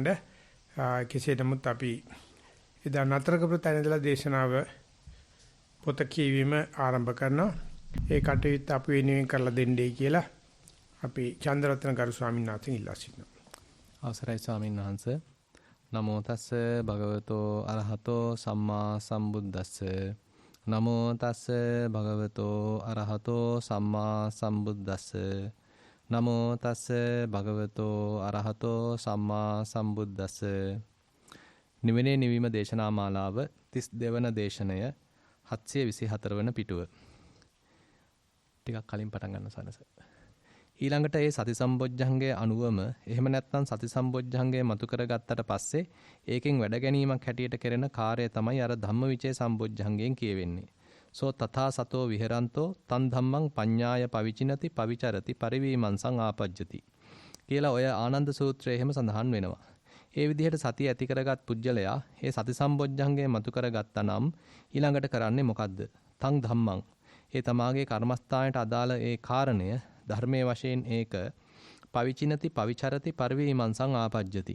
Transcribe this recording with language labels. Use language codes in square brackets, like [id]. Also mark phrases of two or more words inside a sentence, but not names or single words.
[si] කෙසේ නමුත් අපි එදා නතර කරපු තැන ඉඳලා දේශනාව පොත කියවීම ආරම්භ කරනවා. ඒ කටයුත්ත අපි වෙනුවෙන් කරලා දෙන්නයි කියලා අපි චන්ද්‍රරත්න ගරු ස්වාමීන් වහන්සේ ඉල්ලා සිටිනවා. අවසරයි ස්වාමීන් වහන්සේ. [pi] නමෝ තස්ස භගවතෝ අරහතෝ සම්මා සම්බුද්දස්ස. නමෝ තස්ස භගවතෝ අරහතෝ සම්මා සම්බුද්දස්ස. නමෝ තස්ස භගවතෝ අරහතෝ සම්මා සම්බුද්දස්ස. [si] නිවෙනේ නිවීම දේශනා මාලාව 32 වන දේශනය 724 වන පිටුව. ටිකක් කලින් පටන් ගන්න සනස. ඊළඟට ඒ සති සම්බොජ්ජංගයේ අනුවම එහෙම නැත්නම් සති සම්බොජ්ජංගය මතු කරගත්තට පස්සේ ඒකෙන් වැඩ ගැනීමක් හැටියට කෙරෙන කාර්යය තමයි අර ධම්මවිචේ සම්බොජ්ජංගයෙන් කියවෙන්නේ. [pi] සෝ තථා සතෝ විහෙරන්තෝ තන් ධම්මං පඤ්ඤාය පවිචිනති පවිචරති පරිවීමංසං ආපජ්ජති [si] කියලා ඔය ආනන්ද සූත්‍රයේ එහෙම සඳහන් වෙනවා. ඒ විදිහට සතිය ඇති කරගත් පුජ්‍යලයා ඒ සති සම්බොජ්ජංගය මතු කරගත්තා නම් ඊළඟට කරන්නේ මොකද්ද? [pi] තන් ධම්මං. [si] ඒ තමාගේ කර්මස්ථානයට අදාළ ඒ කාරණය ධර්මයේ වශයෙන් ඒක [pi] පවිචිනති පවිචරති පරිවීමංසං ආපජ්ජති.